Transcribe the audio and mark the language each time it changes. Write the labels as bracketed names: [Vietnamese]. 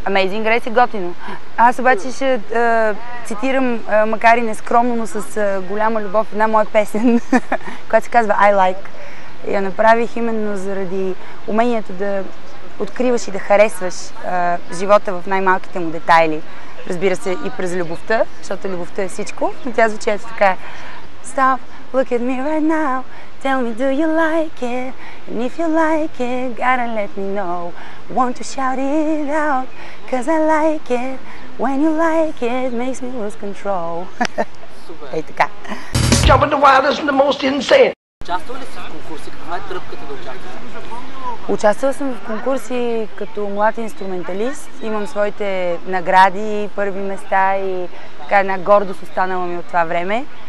[Bulgarian] Amazing Grace е готино. Аз обаче ще цитирам, макар и нескромно, но с голяма любов, една моя песен, която се казва I Like. Я направих именно заради умението да откриваш и да харесваш живота в най-малките му детайли. Разбира се, и през любовта, защото любовта е всичко, но тя звучи ето така. [English] Stop, look at me right now. Tell me, do you like it? And if you like it, gotta let me know. Want to shout it out, cause I like it. When you like it, makes me lose control. [Bulgarian] Супер. Ей така. [English] Jumping the wildest and the most insane. [Bulgarian] Участвал ли си в конкурси? Каква е тръпката да участваш? Участвала съм в конкурси като млад инструменталист. Имам своите награди, първи места и така една гордост останала ми от това време.